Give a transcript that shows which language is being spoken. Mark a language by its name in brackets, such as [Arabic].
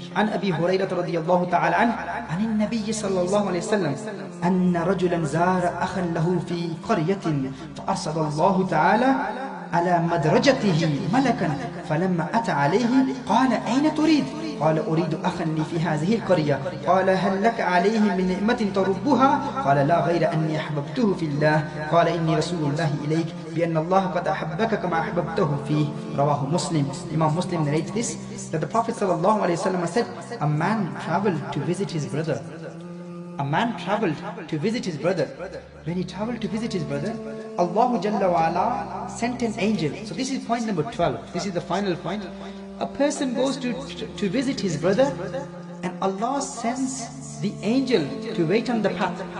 [Arabic] An Abi Hurairah radiyallahu ta'ala an Nabiy sallallahu alayhi wa sallam, anna rajulan zara akhan lahu fi qaryatin, fa'arsala Allahu ta'ala على مدرجته ملكا فلما أتى عليه قال أين تريد؟ قال أريد أخا لي في هذه القرية. قال هل لك عليه من نعمة تربها؟ قال لا غير أني أحببته في الله. قال إني رسول الله إليك بأن الله قد أحبك كما أحببته فيه. رواه مسلم. [English] Imam Muslim narrates this, that the Prophet sallallahu alaihi wasallam said, a man traveled to visit his brother. A man traveled to visit his brother. When he traveled to visit his brother, Allah Jalla wa Ala sent an angel. So this is point number 12. This is the final point. A person goes to visit his brother, and Allah sends the angel to wait on the path.